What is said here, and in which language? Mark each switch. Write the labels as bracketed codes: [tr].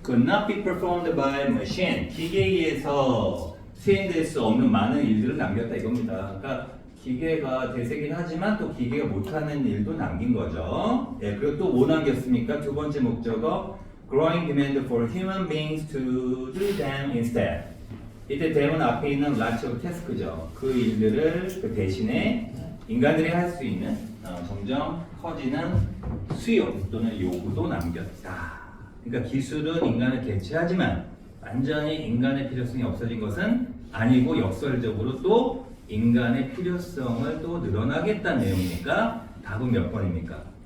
[en] Could not be performed by machine. [ko] 기계에 의해서 수행될 수 없는 많은 일들을 남겼다 이겁니다. 그러니까 기계가 대세긴 하지만 또 기계가 못하는 일도 남긴 거죠. 예, 그리고 또 뭐 남겼습니까? 두 번째 목적어 [en] growing demand for human beings to do them instead. [ko] 이때 대문 앞에 있는 [en] lots of task [ko] 죠. 그 일들을 그 대신에 인간들이 할 수 있는 점점 커지는 수요 또는 요구도 남겼다. 그러니까 기술은 인간을 대체하지만 완전히 인간의 필요성이 없어진 것은 아니고 역설적으로 또 인간의 필요성을 또 늘어나겠다는 내용이니까 답은 몇 번입니까?